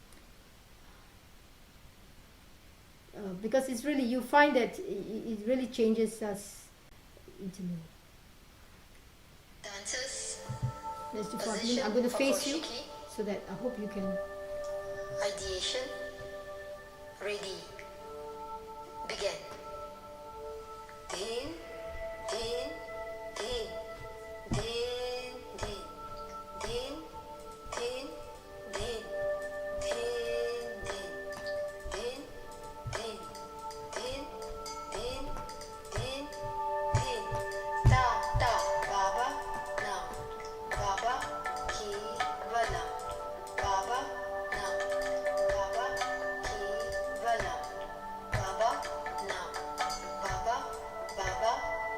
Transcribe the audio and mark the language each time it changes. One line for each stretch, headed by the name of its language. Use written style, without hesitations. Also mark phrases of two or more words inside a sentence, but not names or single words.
English: Because it's really, you find that it really changes us intimately. Dancers. Let's do 5 minutes. I'm going to face you so that I hope you can. Ideation. Ready. Begin. Din, din, din, din, din, din, din, din, din, din, din, din, din, din, din, din. Ta, ta, Baba, now. Baba, ki, vala. Baba, now. Baba, ki, vala. Baba, now. Baba, Baba,